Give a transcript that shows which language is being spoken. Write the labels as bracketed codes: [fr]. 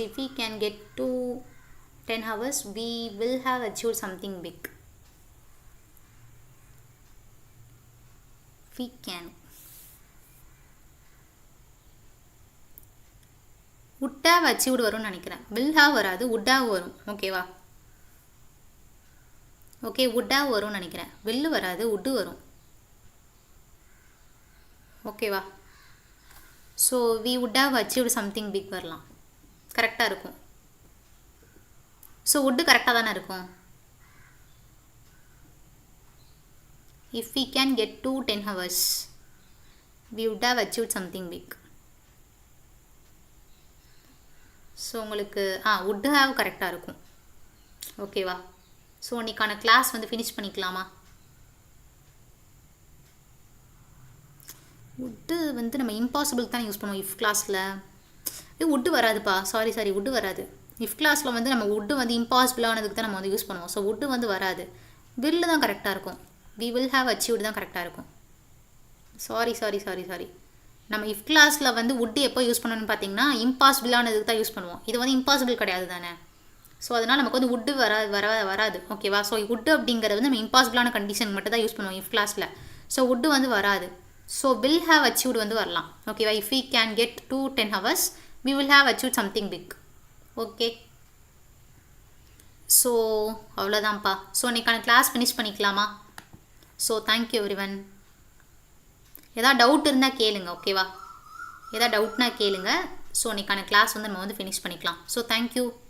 [en] If we can get to 10 hours, we will have achieved something big. We can. Would have achieved [ta] வரும்னு நினைக்கிறேன். [en] Will have வராது, would have வரும். [ta] ஓகேவா? Okay, would have வரும்னு நினைக்கிறேன். will வராது, would வரும். ஓகேவா? [en] so we would have achieved something big [ta] வரலாம், கரெக்டாக இருக்கும். ஸோ would கரெக்டாக தானே இருக்கும். [en] if we can get to 10 hours, we would have achieved something big. [ta] So உங்களுக்கு would have கரெக்டாக இருக்கும். ஓகேவா? ஸோ இன்னைக்கான கிளாஸ் வந்து ஃபினிஷ் பண்ணிக்கலாமா? would வந்து நம்ம இம்பாசிபிள் தான் யூஸ் பண்ணுவோம் இஃப் கிளாஸில். would வராதுப்பா, சாரி would வராது. இஃப் கிளாஸில் வந்து நம்ம would வந்து இம்பாசிபிளானதுக்கு தான் நம்ம வந்து யூஸ் பண்ணுவோம். ஸோ would வந்து வராது, will தான் கரெக்டாக இருக்கும். [en] we will have achieved [ta] தான் கரெக்டாக இருக்கும். சாரி நம்ம இஃப் கிளாஸில் வந்து wood எப்போ யூஸ் பண்ணணும்னு பார்த்தீங்கன்னா இம்பாசிபிளானதுக்கு தான் யூஸ் பண்ணுவோம். இது வந்து இம்பாசிபிள் கிடையாது தானே. ஸோ அதனால் நமக்கு வந்து wood வராது ஓகேவா. ஸோ wood அப்படிங்கிறது வந்து நம்ம இம்பாசிபிளான கண்டிஷன் மட்டும் தான் யூஸ் பண்ணுவோம் இஃப் கிளாஸில். ஸோ wood வந்து வராது. ஸோ [en] will have achieved [ta] வந்து வரலாம் ஓகேவா. [en] If we can get to 10 hours we will have achieved something big. [ta] Okay, so அவ்வளோதான்ப்பா. So இன்னைக்கான கிளாஸ் ஃபினிஷ் பண்ணிக்கலாமா? So thank you everyone. ஏதாவது டவுட் இருந்தால் கேளுங்க ஓகேவா. ஏதாவது டவுட்னா கேளுங்க. ஸோ இன்னைக்கான கிளாஸ் வந்து நம்ம வந்து ஃபினிஷ் பண்ணிக்கலாம். So thank you.